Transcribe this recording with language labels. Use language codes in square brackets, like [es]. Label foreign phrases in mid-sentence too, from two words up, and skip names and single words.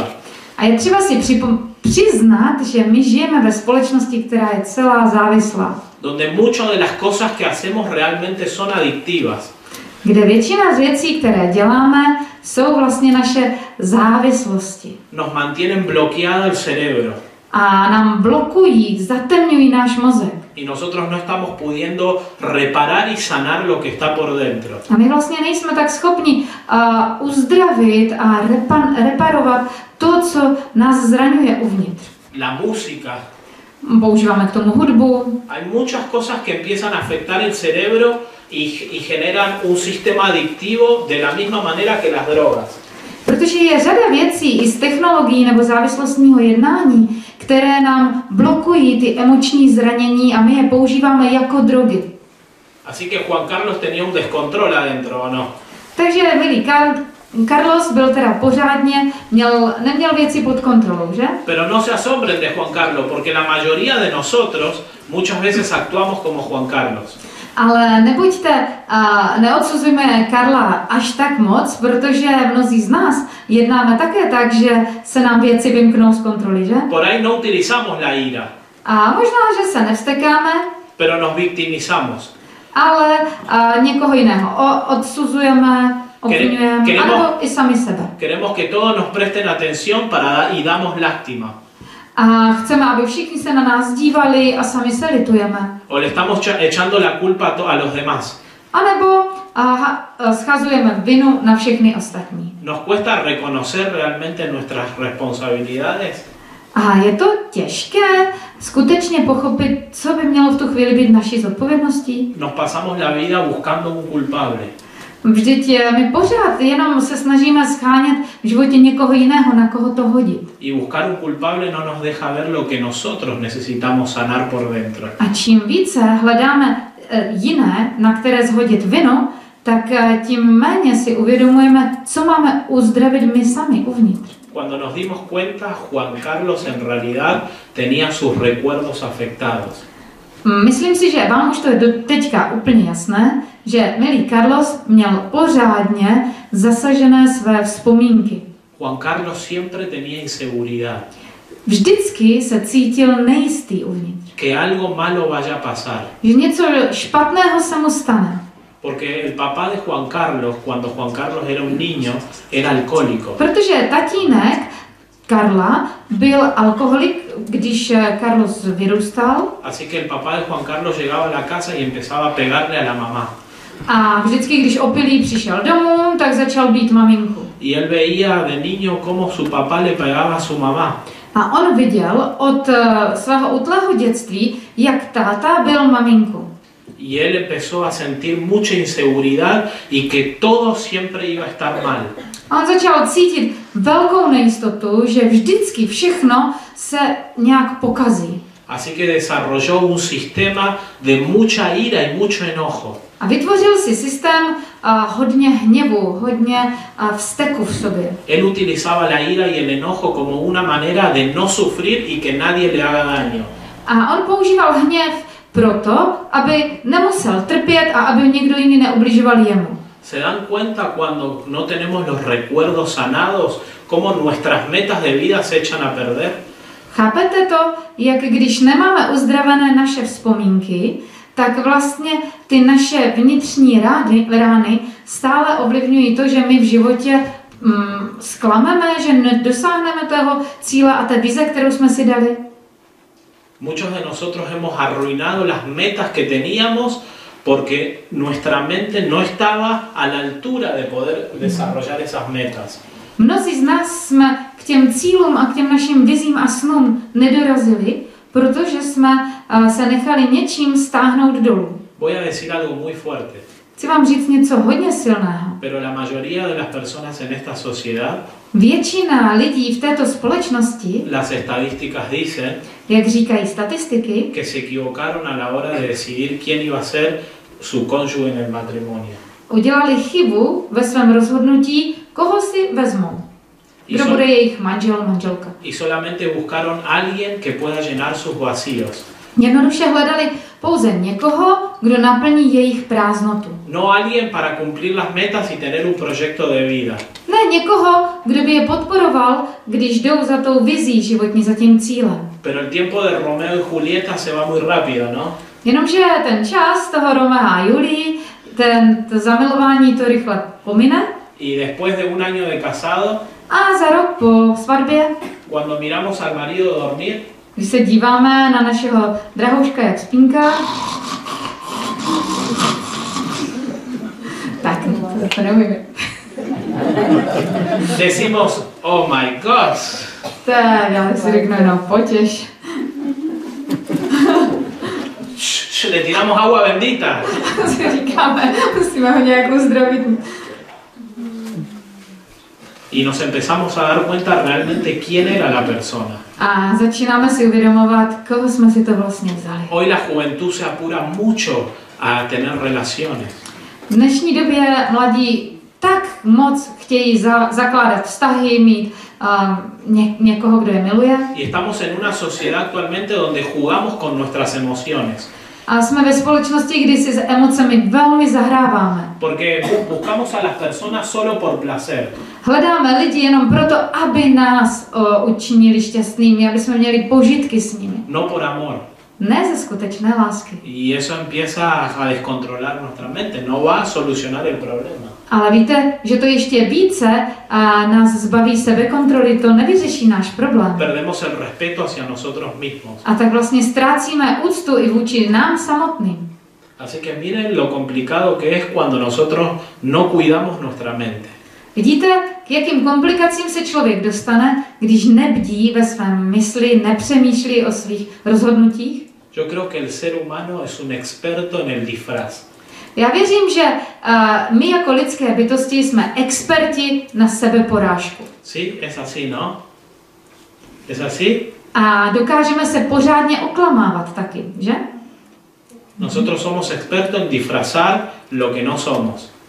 [cs] A je třeba si přiznat, že my žijeme ve společnosti, která je celá závislá, [es] Donde muchas de las cosas que hacemos realmente son adictivas. [cs] kde většina z věcí, které děláme, jsou vlastně naše závislosti. [es] Nos mantienen bloqueado el cerebro [cs] A nám blokují, zatemňují náš mozek. [es] y nosotros no estamos pudiendo reparar y sanar lo que está por dentro. [cs] A my vlastně nejsme tak schopni uzdravit a reparovat to, co nás zraňuje uvnitř. [es] La música. [cs] Používáme k tomu hudbu. [es] Hay muchas cosas que empiezan a afectar el cerebro y generan un sistema adictivo de la misma manera que las drogas. [cs] Protože je řada věcí i z technologií nebo závislostního jednání, které nám blokují ty emoční zranění a my je používáme jako drogy. [es] Así que Juan Carlos tenía un descontrol adentro, ¿o no? [cs] Takže milý Carlos byl teda pořádně, neměl věci pod kontrolou, že? [es] Pero no se asombren de Juan Carlos, porque la mayoría de nosotros muchas veces actuamos como Juan Carlos. [cs] Ale nebuďte, neodsuzujme Karla až tak moc, protože mnozí z nás jednáme také tak, že se nám věci vymknou z kontroly, že? [es] Por ahí no utilizamos la ira, [cs] A možná, že se nevstekáme, [es] pero nos victimizamos. [cs] ale někoho jiného odsuzujeme, obvinujeme, anebo i sami sebe. [es] Queremos que todos nos presten atención y damos lástima. [cs] A chceme, aby všichni se na nás dívali a sami se litujeme. [es] O le estamos echando la culpa a los demás. [cs] A nebo schazujeme vinu na všechny ostatní. [es] Nos cuesta reconocer realmente nuestras responsabilidades. [cs] A je to těžké skutečně pochopit, co by mělo v tu chvíli být naší zodpovědností. [es] Nos pasamos la vida buscando un culpable. [cs] Vždyť my pořád jenom se snažíme schánět v životě někoho jiného, na koho to hodit. [es] Y buscar un culpable no nos deja ver lo que nosotros necesitamos sanar por dentro. [cs] A čím více hledáme jiné, na které zhodit vinu, tak tím méně si uvědomujeme, co máme uzdravit my sami uvnitř. [es] Cuando nos dimos cuenta, Juan Carlos en realidad tenía sus recuerdos afectados. [cs] Myslím si, že vám už to je do teďka úplně jasné, že milý Carlos měl pořádně zasažené své vzpomínky. [es] Juan Carlos siempre tenía inseguridad. [cs] Vždycky se cítil nejistý uvnitř. [es] Que algo malo vaya a pasar. [cs] Že něco špatného se mu stane. [es] Porque el papá de Juan Carlos, cuando Juan Carlos era un niño, era alcohólico. [cs] Protože tatínek Karla byl alkoholik, když Carlos vyrůstal. [es] Así que el papá de Juan Carlos llegaba a la casa y empezaba a pegarle a la mamá. [cs] A vždycky, když opilý přišel domů, tak začal bít maminku. [es] Y él veía de niño cómo su papá le pegaba a su mamá. [cs] A on viděl od svého útlého dětství, jak táta byl maminku. [es] Y él empezó a sentir mucha inseguridad y que todo siempre iba a estar mal. [cs] A on začal cítit velkou nejistotu, že vždycky všechno se nějak pokazí. [es] Así que desarrolló un sistema de mucha ira y mucho enojo. [cs] A vytvořil si systém hodně hněvu, hodně vzteku v sobě. [es] Él utilizaba la ira y el enojo como una manera de no sufrir y que nadie le haga daño. [cs] A on používal hněv proto, aby nemusel trpět a aby někdo jiný neubližoval jemu. [es] ¿Se dan cuenta cuando no tenemos los recuerdos sanados, cómo nuestras metas de vida se echan a perder? [cs] Chápete to, jak když nemáme uzdravené naše vzpomínky, tak vlastně ty naše vnitřní rány stále ovlivňují to, že my v životě zklameme, že nedosáhneme toho cíle a té vize, kterou jsme si dali. [es] Muchos de nosotros hemos arruinado las metas que teníamos porque nuestra mente no estaba a la altura de poder desarrollar esas metas. [cs] Mnozí z nás jsme k těm cílům a k těm našim vizím a snům nedorazili, protože jsme se nechali něčím stáhnout dolů. [es] Voy a decir algo muy fuerte. [cs] Chci vám říct něco hodně silného. [es] Pero la mayoría de las personas en esta sociedad, [cs] Většina lidí v této společnosti, [es] las estadísticas dicen [cs] jak říkají statistiky, [es] que se equivocaron a la hora de decidir quién iba a ser su cónyuge en el matrimonio. [cs] udělali chybu ve svém rozhodnutí, koho si vezmou. Kdo bude jejich manžel, manželka. [es] Y solamente buscaron a alguien que pueda llenar sus vacíos. [cs] Jednoduše hledali pouze někoho, kdo naplní jejich prázdnotu. [es] No alguien para cumplir las metas y tener un proyecto de vida. [cs] Ne někoho, kdo by je podporoval, když jdou za tou vizí životní, za tím cílem. [es] Pero el tiempo de Romeo y Julieta se va muy rápido, ¿no? [cs] Jenomže ten čas toho Romea a Julii, to zamilování to rychle pomine. [es] Y después de un año de casado, [cs] A za rok po svatbě, [es] cuando miramos al marido dormir, [cs] když se díváme na našeho drahouška, jak spínká, tak to neumíme. [es] decimos, [en] oh my God. [cs] Tak, já si řeknu jenom potěš. [es] Le tiramos agua bendita. [cs] Si říkáme, musíme ho nějak uzdravit. [es] Y nos empezamos a dar cuenta realmente quién era la persona. [cs] A začínáme si uvědomovat, koho jsme si to vlastně vzali. [es] Hoy la juventud se apura mucho a tener relaciones. [cs] V dnešní době mladí tak moc chtějí zakládat vztahy, mít někoho, kdo je miluje. [es] Y estamos en una sociedad actualmente donde jugamos con nuestras emociones. [cs] A jsme ve společnosti, kdy si s emocemi velmi zahráváme. [es] Porque buscamos a las personas solo por placer. [cs] Hledáme lidi jenom proto, aby nás učinili šťastnými, aby jsme měli požitky s nimi. [es] No por amor. [cs] Ne ze skutečné lásky. [es] Y eso empieza a descontrolar nuestra mente. No va a solucionar el problema. [cs] Ale víte, že to ještě více nás zbaví sebekontroly, to nevyřeší náš problém. [es] Perdemos el respeto hacia nosotros mismos. [cs] A tak vlastně ztrácíme úctu i vůči nám samotným. [es] Así que miren lo complicado que es cuando nosotros no cuidamos nuestra mente. [cs] Vidíte, k jakým komplikacím se člověk dostane, když nebdí ve svém mysli, nepřemýšlí o svých rozhodnutích? [es] Yo creo que el ser humano es un experto en el disfraz. [cs] Já věřím, že my jako lidské bytosti jsme experti na sebeporážku. [es] Sí, es así, ¿no? Es así. [cs] A dokážeme se pořádně oklamávat taky, že? [es] Nosotros somos expertos en disfrazar lo que no somos.